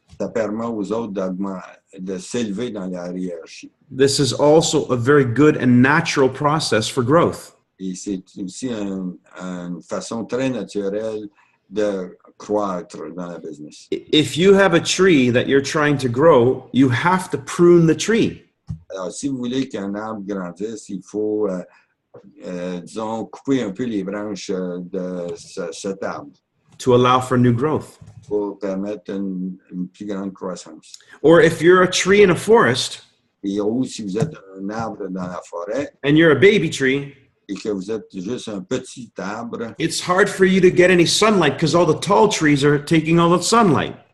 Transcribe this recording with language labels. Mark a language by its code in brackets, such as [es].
[fr] ça permet aux autres de s'élever dans la hiérarchie. [en] This is also a very good and natural process for growth. [fr] Et c'est aussi une façon très naturelle de croître dans la business. [en] If you have a tree that you're trying to grow, you have to prune the tree. [fr] Alors, si vous voulez qu'un arbre grandisse, il faut, disons, couper un peu les branches de cet arbre [en] To allow for new growth. [fr] pour permettre une plus grande croissance. [en] Or if you're a tree in a forest [fr] Et ou si vous êtes un arbre dans la forêt [en] and you're a baby tree, [fr] et que vous êtes juste un petit arbre, [en] it's hard for you to get any sunlight because all the tall trees are taking all the sunlight.